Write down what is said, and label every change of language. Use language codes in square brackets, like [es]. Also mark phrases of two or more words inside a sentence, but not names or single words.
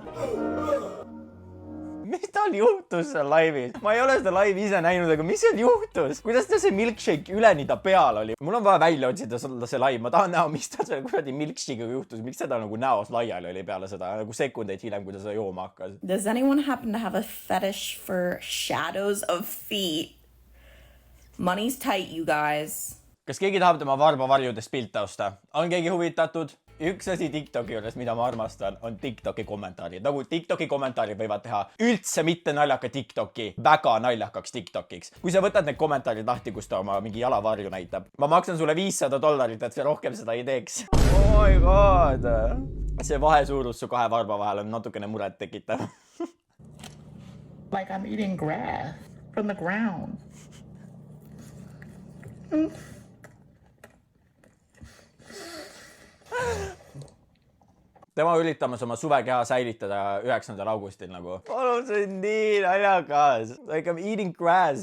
[et] Mis tal juhtus seal laivis? Ma ei ole seda laivi ise näinud, aga mis seal juhtus? Kuidas ta see milkshake üleni ta peal oli? Mul on vaja välja otsida see laiv. Ma tahan näha, mis ta selle kuradi milkshake'iga juhtus. Miks seda nagu näos laiali oli peale seda? Nagu sekundeid hiljem, kui ta seda jooma hakkas. [en] Does anyone happen to have a fetish for shadows of feet? Money's tight, you guys. [et] Kas keegi tahab tema varbavarjudest pilte osta? On keegi huvitatud? Üks asi TikToki juures, mida ma armastan, on TikToki kommentaarid. Nagu TikToki kommentaarid võivad teha üldse mitte naljaka TikToki väga naljakaks TikTokiks. Kui sa võtad need kommentaarid lahti, kus ta oma mingi jalavarju näitab. Ma maksan sulle $500, et sa rohkem seda ei teeks. [en] Oh my god. [et] See vahesuurus su 2 varba vahel on natukene muret tekitav. [en] Like I'm eating grass from the ground. [et] Tema üritamas oma suvekeha säilitada 9. augustil nagu. Palun, see on nii naljakas. [en] Like I'm eating grass.